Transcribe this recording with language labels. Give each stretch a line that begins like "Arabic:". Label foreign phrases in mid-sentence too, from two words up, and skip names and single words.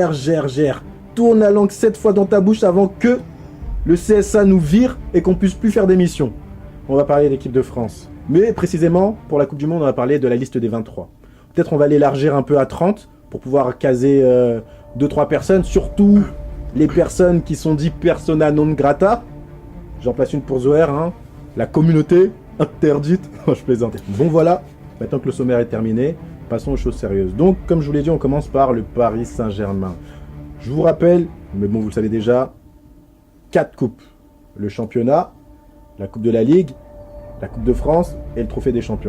French: Tourne la langue 7 fois dans ta bouche avant que le CSA nous vire et qu'on puisse plus faire d'émission. On va parler de l'équipe de France. Mais précisément, pour la Coupe du Monde, on va parler de la liste des 23. Peut-être on va l'élargir un peu à 30 pour pouvoir caser 2-3 personnes, surtout les personnes qui sont dites
Latin: persona non grata.
French: J'en place une pour Zoher, hein. La communauté interdite. Je plaisante. Bon voilà, maintenant que le sommaire est terminé, passons aux choses sérieuses. Donc, comme je vous l'ai dit, on commence par le Paris Saint-Germain. Je vous rappelle, mais bon, vous le savez déjà, 4 coupes. Le championnat, la Coupe de la Ligue, la Coupe de France et le Trophée des Champions.